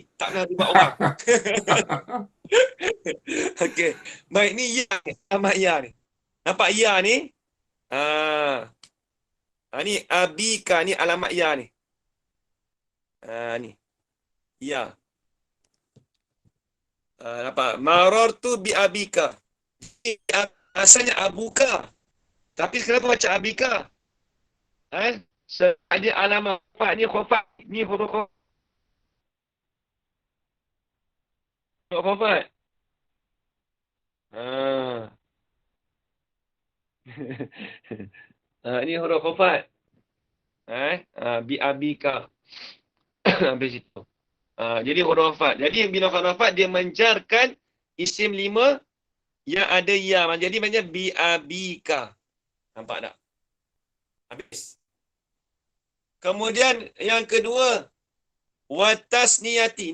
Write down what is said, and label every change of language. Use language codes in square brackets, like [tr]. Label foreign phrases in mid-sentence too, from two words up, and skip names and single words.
[ms] Tak pernah buat orang. Okey. Baik, ni ya ni, alamat ya ni. Nampak ya ni? Ni abika ni alamat ya ni. Ni. Ya. Nampak? [ar] مررت بأبيك. [ms] Asalnya abuka. Tapi kenapa macam abika? Ada alamat khafat ni khafat. Ni huruf khafat. Ni huruf khafat. [ar] بأبيك. [ms] Habis itu. Jadi huruf khafat. Jadi bila huruf khafat dia menjarkan isim 5 yang ada ya. Jadi maknanya [ar] بأبيك. [ms] Nampak tak? Habis. Kemudian yang kedua, watasniyati.